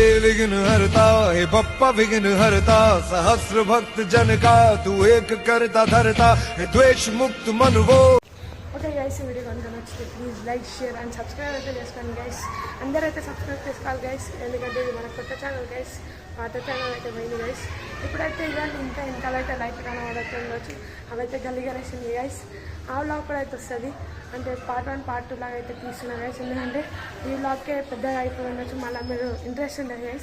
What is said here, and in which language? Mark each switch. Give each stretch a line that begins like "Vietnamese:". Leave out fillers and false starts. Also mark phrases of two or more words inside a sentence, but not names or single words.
Hindi: विघ्न हरता हे बप्पा विघ्न हरता सहस्र भक्त जन का तू एक करता धरता हे द्वेष मुक्त मन वो
English: okay guys
Telugu: ఈ వీడియో కనుక నచ్చితే
English: please like share and subscribe
Telugu: అయితే చేసుకోండి గైస్. అందరైతే సబ్స్క్రైబ్ చేసుకోవాలి గైస్, ఎందుకంటే ఇది మన కొత్త
English: channel guys.
Telugu: పాత ఛానల్ అయితే పోయింది గైస్. ఇప్పుడైతే ఇలాంటి ఇంకా ఇంకాలైతే లైట్ కనబడుతూ ఉండొచ్చు, అవైతే గలీగనేసింది గైస్. ఆ వ్లాగ్ కూడా అయితే వస్తుంది, అంటే
English: part 1 part 2
Telugu: లాగా అయితే తీస్తున్నా గైస్, ఎందుకంటే ఈ వ్లాగ్కే పెద్దగా అయిపోయి ఉండొచ్చు, మళ్ళీ మీరు ఇంట్రెస్ట్ ఉంటుంది గైస్.